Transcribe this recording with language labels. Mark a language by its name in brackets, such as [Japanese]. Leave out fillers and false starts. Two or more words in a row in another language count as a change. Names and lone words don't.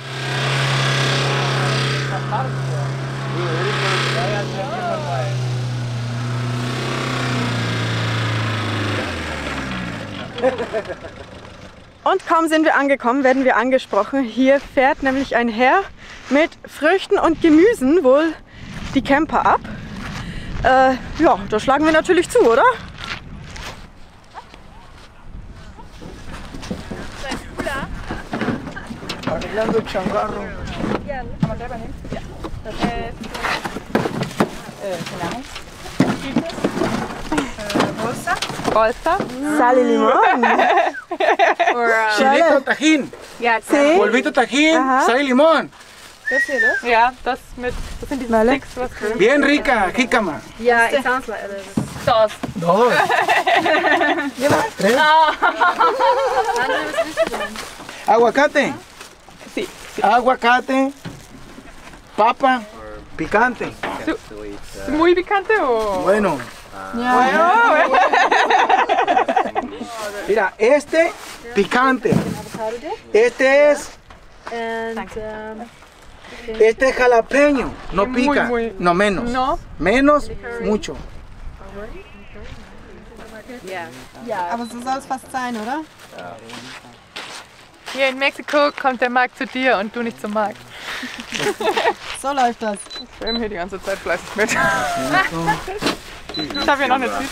[German] Und kaum sind wir angekommen, werden wir angesprochen. Hier fährt nämlich ein Herr mit Früchten und Gemüsen wohl die Camper ab. Ja, da schlagen wir natürlich zu, oder? [Spanish] Arreglando el changarro. [German] Kann man selber hin? Ja. [Spanish] Bolsa. Sal y limón. Chilito tajín, Sí. polvito tajín, Ajá. sal y limón. [German] Ja, das sind diese [Spanish] Vale. [German] Sticks, was drin [Spanish] Bien rica, jícama. [English] Yeah, it sounds like [Spanish] Dos. Dos. Tres. Aguacate. Sí. Aguacate. Papa. Picante. Muy picante o... Bueno. Mira, este picante. Este es. Este es jalapeño. No pica. muy. No, menos. No. Menos, mucho. [German] Aber so soll es fast sein, oder? Hier in Mexiko kommt der Markt zu dir und du nicht zum Markt. So läuft das. Ich filme hier die ganze Zeit fleißig mit. Ich habe hier noch eine Tüte.